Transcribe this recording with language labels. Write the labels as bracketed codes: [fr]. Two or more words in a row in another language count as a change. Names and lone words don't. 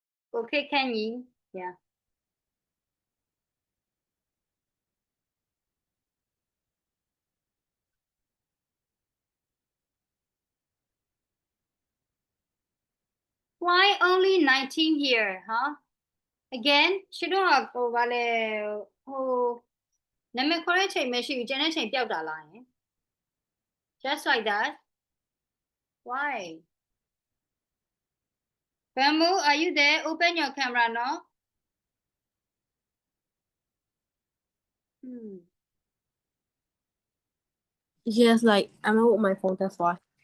[en] Okay, can you? Yeah. Why only 19 here, huh? Again, [my] ရှင်းတော့ဟိုဗာလေဟိုနာမည်ခေါ်တဲ့ချိန်မရှိဘူးကျန်တဲ့ချိန်ပျောက်တာလားယင် [en] Just like that. Why? Bamboo, are you there? Open your camera, no? Yes, like I'm out with my phone, that's why.